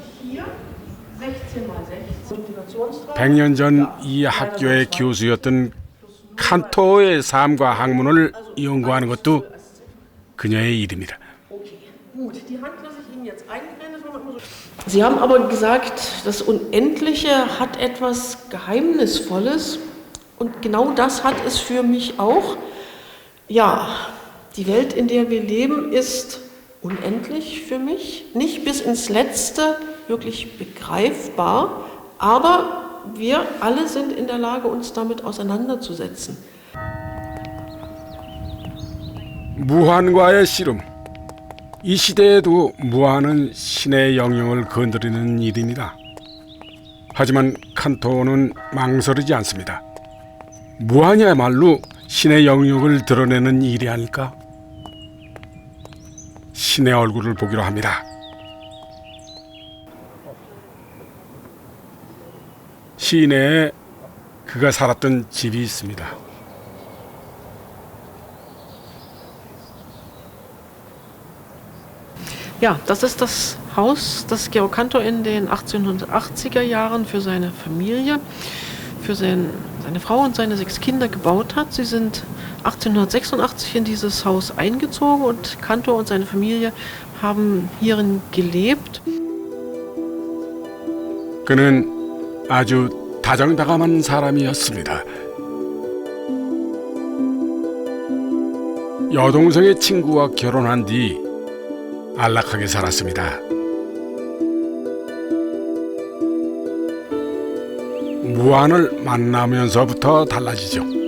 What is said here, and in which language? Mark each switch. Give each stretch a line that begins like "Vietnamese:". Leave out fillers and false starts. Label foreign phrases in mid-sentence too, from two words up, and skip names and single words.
Korean: 100년 전 이 학교의 교수였던 칸토어의 삶과 학문을 연구하는 것도 그녀의 일입니다.
German: Sie haben aber gesagt, das Unendliche hat etwas Geheimnisvolles und genau das hat es für mich auch. Ja, die Welt, in der wir leben, ist unendlich für mich, nicht bis ins Letzte wirklich begreifbar, aber wir alle sind in der Lage, uns damit auseinanderzusetzen.
Korean: 무한과의 씨름. 이 시대에도 무한은 신의 영역을 건드리는 일입니다. 하지만 칸토어는 망설이지 않습니다. 무한이야말로 신의 영역을 드러내는 일이 아닐까? 신의 얼굴을 보기로 합니다. 시내에 그가 살았던 집이 있습니다.
German: Ja, das ist das Haus, das Georg Cantor in den 1880er Jahren für seine Familie, für seine Frau und seine 6 Kinder gebaut hat. Sie sind 1886 in dieses Haus eingezogen und Cantor und seine Familie haben hierin gelebt.
Korean: 그는 아주 다정다감한 사람이었습니다. 여동생의 친구와 결혼한 뒤 안락하게 살았습니다. 무안을 만나면서부터 달라지죠.